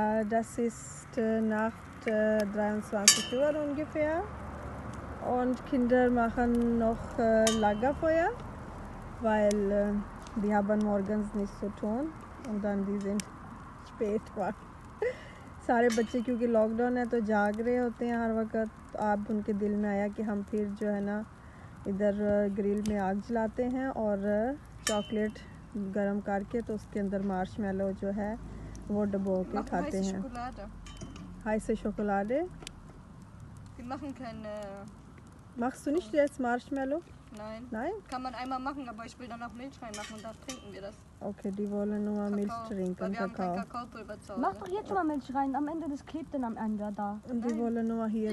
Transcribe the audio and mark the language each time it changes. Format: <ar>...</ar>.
<de>Das ist Nacht 23 Uhr ungefähr und Kinder machen noch Lagerfeuer, weil die haben morgens nicht so tun und dann die sind spät wach.</de> <hi>सारे बच्चे क्योंकि lockdown है तो जाग रहे होते हैं हर वक्त। अब उनके दिल में आया कि हम फिर जो है ना इधर ग्रिल में आग जलाते हैं और चॉकलेट गरम करके तो उसके अंदर मार्शमेलो जो है वो डुबो के खाते हैं।</hi> <de>heiße Schokolade? Wir machen keine... Machst du nicht jetzt Marshmallow? Nein. Nein? Kann man einmal machen, aber ich will dann auch Milch reinmachen und dann trinken wir das. Okay, die wollen nur Milch trinken, weil wir haben kein Kakao. Kakaopulver zu Hause. Mach doch jetzt schon mal Milch rein, am Ende das klebt dann am Ende da. Und die wollen nur hier</de>